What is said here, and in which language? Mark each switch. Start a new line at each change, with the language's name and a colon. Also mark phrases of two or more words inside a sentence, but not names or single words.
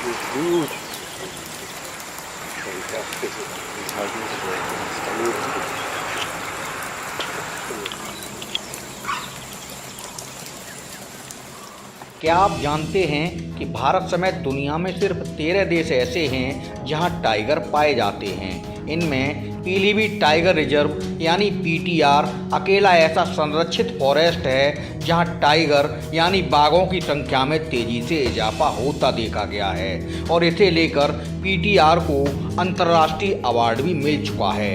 German: Gut. Fantastisch. Das halt nicht schlecht. Das ist dann gut.
Hindi: क्या आप जानते हैं कि भारत समेत दुनिया में सिर्फ 13 देश ऐसे हैं जहां टाइगर पाए जाते हैं। इनमें पीलीभीत टाइगर रिजर्व यानी पीटीआर अकेला ऐसा संरक्षित फॉरेस्ट है जहां टाइगर यानी बाघों की संख्या में तेजी से इजाफा होता देखा गया है और इसे लेकर पीटीआर को अंतर्राष्ट्रीय अवार्ड भी मिल चुका है।